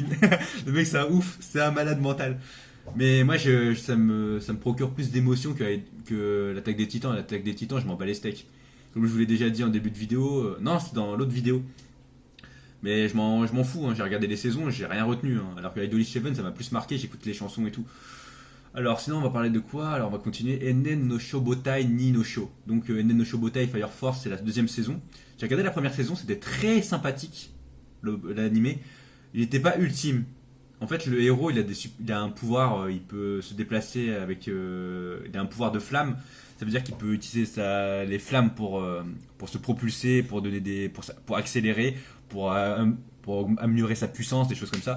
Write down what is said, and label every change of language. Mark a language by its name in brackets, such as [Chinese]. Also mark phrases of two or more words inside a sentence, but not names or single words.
[French] Le mec, c'est un ouf, c'est un malade mental. Mais moi, ça me procure plus d'émotions que l'Attaque des Titans. L'Attaque des Titans, je m'en bats les steaks. Comme je vous l'ai déjà dit en début de vidéo. Non, c'est dans l'autre vidéo. Mais je m'en fous, hein. J'ai regardé les saisons, j'ai rien retenu. Hein. Alors que Idolish Seven, ça m'a plus marqué, j'écoute les chansons et tout. Alors sinon, on va parler de quoi? Alors on va continuer. Enen no Shobotai ni no Sho. Donc Enen no Shobotai Fire Force, c'est la deuxième saison. J'ai regardé la première saison, c'était très sympathique, l'animé. Il n'était pas ultime. En fait, le héros, il a un pouvoir, il peut se déplacer avec. Il a un pouvoir de flamme. Ça veut dire qu'il peut utiliser les flammes pour se propulser, pour accélérer, pour améliorer sa puissance, des choses comme ça.